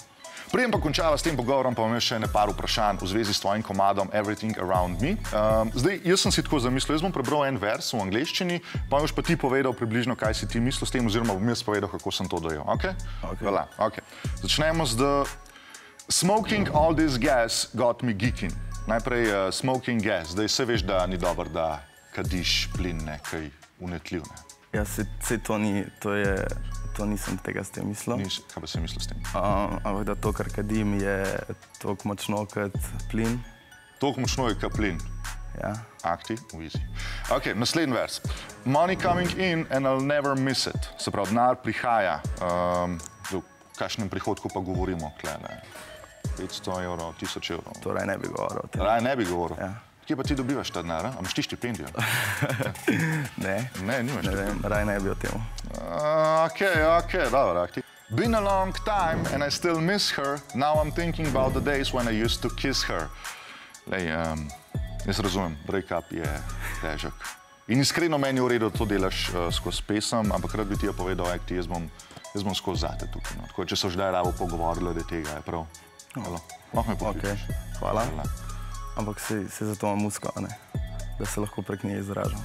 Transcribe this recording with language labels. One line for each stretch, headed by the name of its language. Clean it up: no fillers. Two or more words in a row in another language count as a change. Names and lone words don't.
Slovenian: Preden pa končava s tem pogovorom, pa imam še par vprašanj v zvezi s tvojim komadom
English: Everything Around Me.
Slovenian: Zdaj, jaz sem si tako zamislil, jaz bom prebral en vers v angleščini, pa boš pa ti povedal približno, kaj si ti mislil s tem, oziroma bom jaz povedal, kako sem to dojel. Ok? Voilà, ok. Začnemo z
English: Smoking all this gas got me geeking.
Slovenian: Najprej
English: smoking gas.
Slovenian: Zdaj se veš, da ni dobro, da kadiš plin, nekaj unetljiv, ne? Ja, se to ni, to nisem tega s tem mislil. Kaj pa si mislil s tem? Ampak da to, kar kadim, je toliko močno kot plin. Toliko močno je kot plin? Ja. Acti, easy. Ok, naslednji vers.
English: Money coming in and I'll never miss it.
Slovenian: Se pravi, denar prihaja. kakšnem prihodku pa govorimo, klene. 500 evrov, 1000 evrov. Torej ne bi govoril o tem. Raj ne bi govoril. Ja. Kje pa ti dobivaš ta denar? A imaš ti štipendijo? Ne. Ne, nimaš Ne vem, raj ne bi o tem. Okay, dobro.
English: Been a long time and I still miss her. Now I'm thinking about the days when I used to kiss her.
Slovenian: Lej, jaz razumem, break-up je težek. In iskreno meni je v redu, da to delaš skozi pesem, ampak rad bi ti je povedal, jaz bom skozi zate tukaj. No. Tako, če so že rabo pogovorili, da tega je prav. Lahko me pokličeš. Hvala. Ampak se zato imam musko, ne? Da se lahko prek nje izražam.